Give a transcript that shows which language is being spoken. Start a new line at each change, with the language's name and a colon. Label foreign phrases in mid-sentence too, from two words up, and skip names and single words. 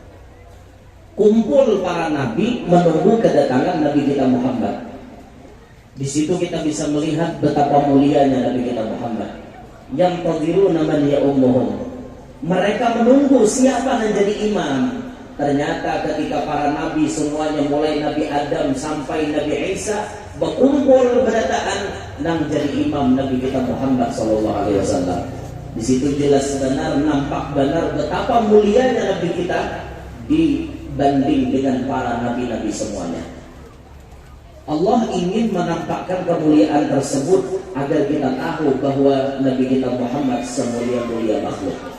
Indonesian: Kumpul para nabi menunggu kedatangan Nabi kita Muhammad. Di situ kita bisa melihat betapa mulianya Nabi kita Muhammad.
Arabic: Yang tadhiruna man ya'ummuhum.
Indonesian: Mereka menunggu siapa yang jadi imam. Ternyata ketika para nabi semuanya mulai Nabi Adam sampai Nabi Isa berkumpul berdataan nang jadi imam Nabi kita Muhammad
Arabic: sallallahu alaihi wasallam.
Indonesian: Di situ jelas benar, nampak benar betapa mulianya Nabi kita dibanding dengan para nabi-nabi semuanya. Allah ingin menampakkan kemuliaan tersebut agar kita tahu bahwa Nabi kita Muhammad semulia-mulia makhluk.